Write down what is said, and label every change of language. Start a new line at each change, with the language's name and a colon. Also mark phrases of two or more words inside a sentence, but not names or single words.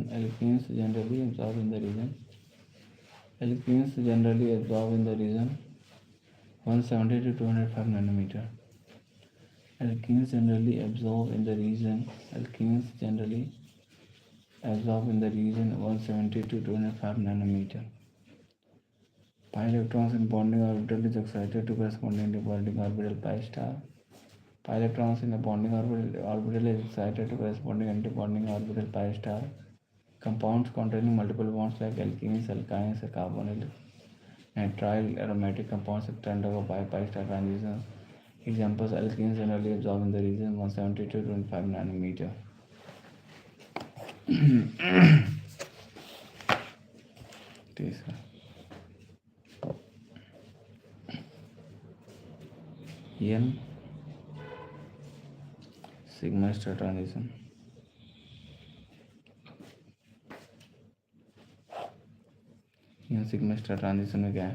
English: Alkenes generally absorb in the region. Alkenes generally absorb in the region 170 to 205 nanometer. Alkenes generally absorb in the region. Alkenes generally absorb in the region 170 to 205 nanometer. Pi electrons in bonding orbital is excited to corresponding to bonding orbital pi star. Pi electrons in a bonding orbital is excited to corresponding antibonding orbital pi star. Compounds containing multiple bonds like alkenes, alkynes, carbonyl, nitrile, aromatic compounds undergo pi star transitions. Examples: alkenes generally absorb in the region 170 to 25 nanometer. N sigma star transition. N sigma star transition
Hindi: में क्या है?